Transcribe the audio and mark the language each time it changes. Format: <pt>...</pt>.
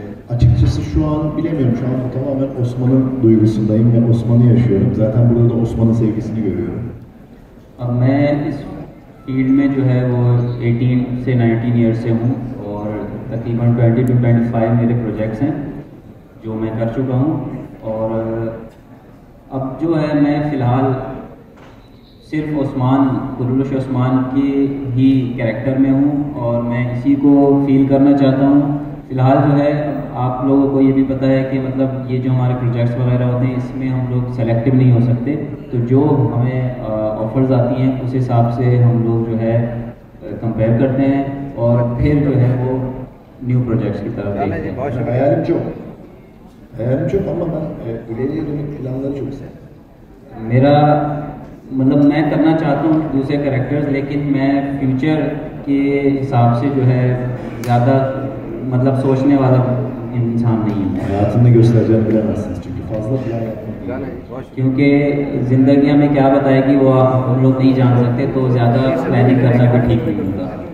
<tr>Açıkçası şu an bilemiyorum, şu an tamamen Osman'ın duygusundayım ve Osman'ı yaşıyorum. Zaten burada da Osman'ın sevgisini görüyorum.</tr> <hi>अब मैं इस field में जो है वो 18 से 19 ईयर से हूँ और तकरीबन 20 to 25 मेरे प्रोजेक्ट्स हैं जो मैं कर चुका हूँ। और अब जो है मैं फ़िलहाल सिर्फ कुरुलुश ओस्मान के ही कैरेक्टर में हूँ और मैं इसी को फील करना चाहता हूँ। फ़िलहाल जो है आप लोगों को ये भी पता है कि मतलब ये जो हमारे प्रोजेक्ट्स वगैरह होते हैं इसमें हम लोग सेलेक्टिव नहीं हो सकते, तो जो हमें ऑफ़र्स आती हैं उस हिसाब से हम लोग जो है कंपेयर करते हैं और फिर जो है वो न्यू प्रोजेक्ट्स की तरफ देखते हैं।</hi> <tr>Hayalim çok. Hayalim çok ama ben ileriye dönük planları çok seviyorum.</tr> <hi>मेरा मतलब मैं करना चाहता हूँ दूसरे कैरेक्टर्स, लेकिन मैं फ्यूचर के हिसाब से जो है ज़्यादा मतलब सोचने वाला इंसान नहीं हूँ,</hi> <tr>Hayatında göstereceğini bilemezsiniz çünkü fazla plan yapmak.</tr> <hi>क्योंकि ज़िंदगी हमें क्या बताएगी वो हम लोग नहीं जान सकते, तो ज़्यादा प्लानिंग करना भी ठीक नहीं होगा।</hi>